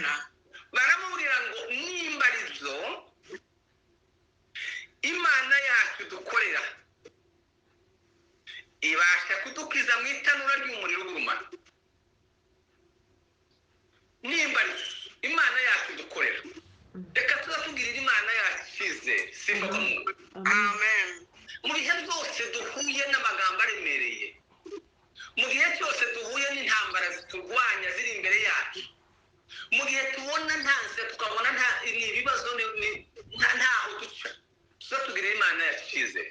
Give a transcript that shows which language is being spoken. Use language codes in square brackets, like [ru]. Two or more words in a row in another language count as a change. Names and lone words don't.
[rw] Baramubwira ngo nimbarizo Imana yacu dukorera ibasha kudukiza mu itanura ry'umuriro ugurumana. Nimbarizo Imana yacu dukorera reka tuzatubwirira Imana yacu icyizere. [sw] Simba kwa Mungu. [rw] Amen. Mu bihe byose duhuye n'amagambo aremereye, mu gihe cyose duhuye n'intambara ziturwanya ziri imbere yacu, mu gihe tubona ntanze tukabona nta ibibazo ntaho duca, tuzatubwirira Imana yacu icyizere.